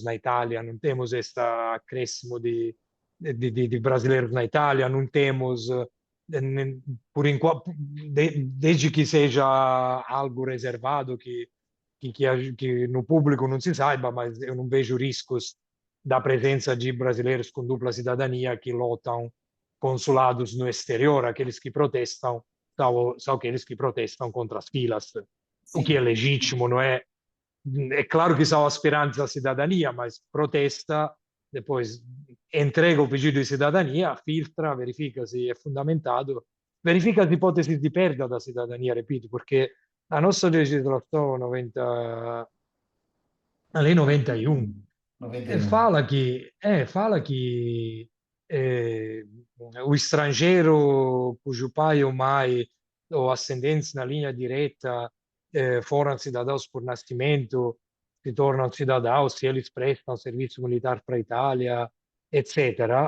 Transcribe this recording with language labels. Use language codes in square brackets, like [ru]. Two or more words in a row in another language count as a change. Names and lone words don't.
[pt] na Itália, não temos esse acréscimo de brasileiros na Itália, não temos, por enquanto, desde que seja algo reservado, que no público não se saiba, mas eu não vejo riscos da presença de brasileiros com dupla cidadania que lotam consulados no exterior, aqueles que protestam são aqueles que protestam contra as filas, o que é Sim. legítimo, não é? É claro que são aspirantes à cidadania, mas protesta, depois entrega o pedido de cidadania, filtra, verifica se é fundamentado verifica as [it] ipotesi di [pt] perda da cidadania, repito, [it] perché la nostra legislazione 90, [pt] a lei [it] 91 91. [pt] fala que o estrangeiro cujo pai ou mãe ou ascendentes na linha direta foram cidadãos por nascimento se tornam cidadãos se eles prestam serviço militar para a Itália, etc.